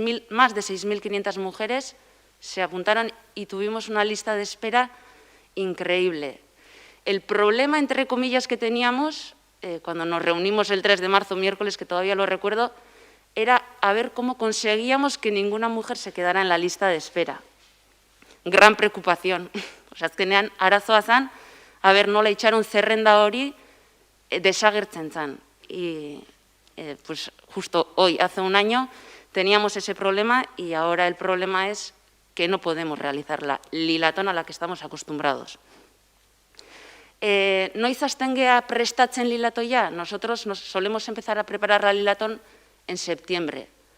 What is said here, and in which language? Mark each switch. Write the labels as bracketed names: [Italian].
[Spanish] Más de 6.500 mujeres se apuntaron y tuvimos una lista de espera increíble. El problema, entre comillas, que teníamos, cuando nos reunimos el 3 de marzo, miércoles, que todavía lo recuerdo, era a ver cómo conseguíamos que ninguna mujer se quedara en la lista de espera. Gran preocupación. [Basque] Azkenean, arazoa zen, [Spanish] a ver, [Basque] nola itxaron zerrenda hori desagertzen zen. [Spanish] Y pues justo hoy, hace un año, teníamos ese problema y ahora el problema es que no podemos realizar la lilatón a la que estamos acostumbrados. [Basque] Noiz hasten gea prestatzen lilatoia? [Spanish] Nosotros solemos empezar a preparar la lilatón en septiembre.